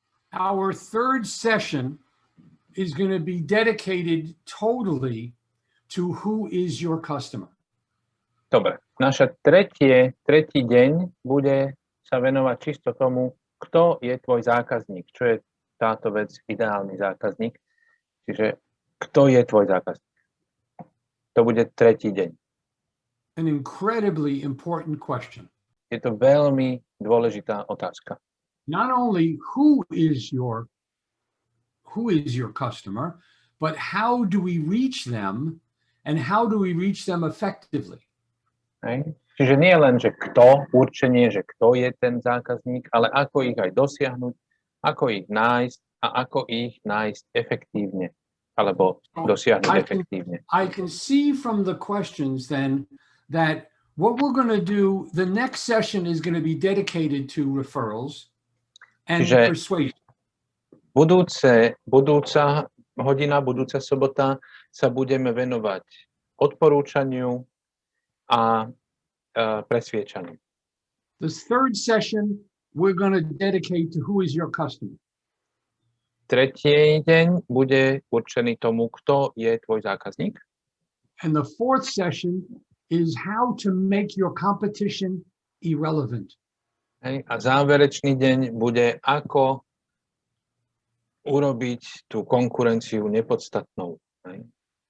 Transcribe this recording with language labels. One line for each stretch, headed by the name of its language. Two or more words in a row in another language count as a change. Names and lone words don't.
English: Our third session is going to be dedicated totally to who is your customer.
Slovak: Dobre, tretí deň bude sa venovať čisto tomu, kto je tvoj zákazník, čo je táto vec, ideálny zákazník. Čiže kto je tvoj zákazník? To bude tretí deň.
English: An incredibly important question.
Slovak: Je to veľmi dôležitá otázka.
English: Not only who is your customer, but how do we reach them and how do we reach them effectively?
Slovak: Hej. Čiže nie len, že kto, určenie, že kto je ten zákazník, ale ako ich aj dosiahnuť, ako ich nájsť a ako ich nájsť efektívne, alebo dosiahnuť efektívne.
English: I can see from the questions then that what we're going to do, the next session is going to be dedicated to referrals and persuasion.
Slovak: Budúca sobota sa budeme venovať odporúčaniu a presviečaniu.
English: This third session we're going to dedicate to who is your customer.
Slovak: Tretí deň bude určený tomu, kto je tvoj zákazník.
English: And the fourth session is how to make your competition irrelevant.
Slovak: A záverečný deň bude, ako urobiť tú konkurenciu nepodstatnou.